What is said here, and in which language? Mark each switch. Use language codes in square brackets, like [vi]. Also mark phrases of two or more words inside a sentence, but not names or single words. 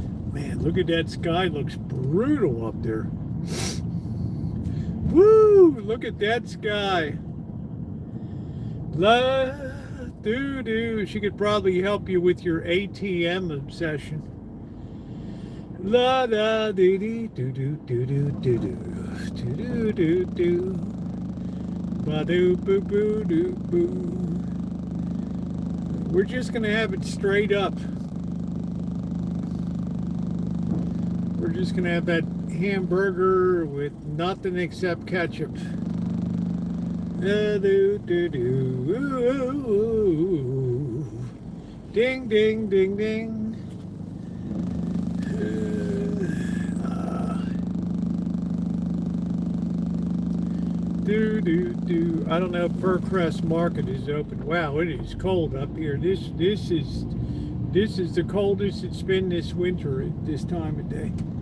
[en] Man, look at that sky. Looks brutal up there. Woo! Look at that sky. La doo doo. She could probably help you with your ATM obsession. La da dee dee doo doo doo doo doo doo doo doo doo. Ba doo boo boo doo boo. We're just gonna have it straight up. We're just gonna have that hamburger with nothing except ketchup. Do, do, do. Ooh. Ding, ding, ding, ding. Do, do, do. I don't know if Furcrest Market is open. Wow, it is cold up here. This is the coldest it's been this winter at this time of day.